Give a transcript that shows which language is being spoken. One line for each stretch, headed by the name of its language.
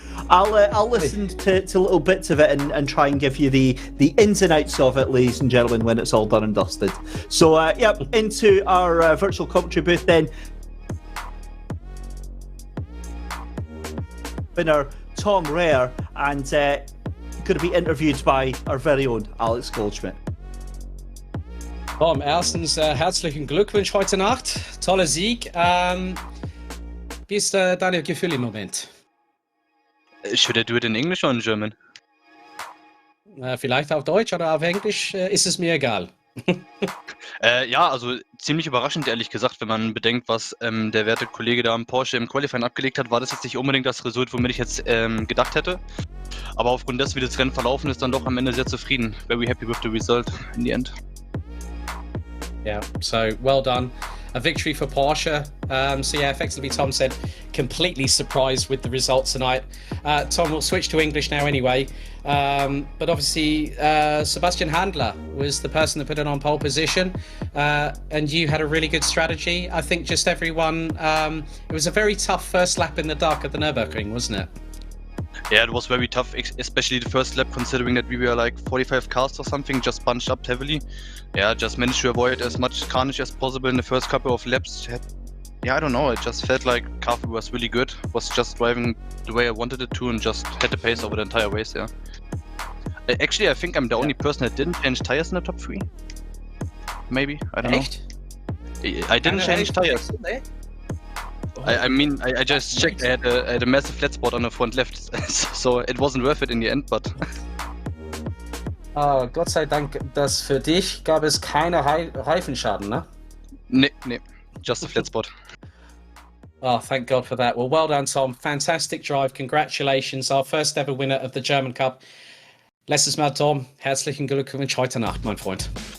English: I'll listen to little bits of it and try and give you the ins and outs of it, ladies and gentlemen, when it's all done and dusted. So, into our virtual commentary booth then. Winner Tom Reyer, and going to be interviewed by our very own Alex Goldschmidt.
German: Tom, erstens herzlichen Glückwunsch heute Nacht. Toller Sieg. Wie ist deine Gefühl im Moment?
English: Should I do it in English or in German?
German: Vielleicht auf Deutsch oder auf Englisch, ist es mir egal. Ja, also ziemlich überraschend, ehrlich gesagt, wenn man bedenkt, was der werte Kollege da am Porsche im Qualifying abgelegt hat, war das jetzt nicht unbedingt das Result, womit ich jetzt gedacht hätte. Aber aufgrund dessen, wie das Rennen verlaufen ist, dann doch am Ende sehr zufrieden.
English: Very happy with the result in the end. Yeah, so well done. A victory for Porsche. So yeah, effectively Tom said completely surprised with the results tonight. Tom, we'll switch to English now anyway. But obviously Sebastian Handler was the person that put it on pole position. And you had a really good strategy. I think just everyone, it was a very tough first lap in the dark at the Nurburgring, wasn't it? Yeah, it was very tough, especially the first lap, considering that we were like 45 cars or something, just bunched up heavily. Yeah, just managed to avoid as much carnage as possible in the first couple of laps. Yeah, I don't know, it just felt like car was really good. Was just driving the way I wanted it to and just had the pace over the entire race, yeah. Actually, I think I'm the only person that didn't change tires in the top 3. Maybe, I don't know. I didn't change tires. I mean, I just checked. I had a massive flat spot on the front left, so it wasn't worth it in the end. But
German: Gott sei Dank, dass für dich gab es keine Reifenschaden, ne?
English: Nee, just a flat spot. Oh, thank God for that. Well, well done, Tom. Fantastic drive. Congratulations, our first ever winner of the German Cup.
German: Letztes Mal, Tom. Herzlichen Glückwunsch heute Nacht, mein Freund.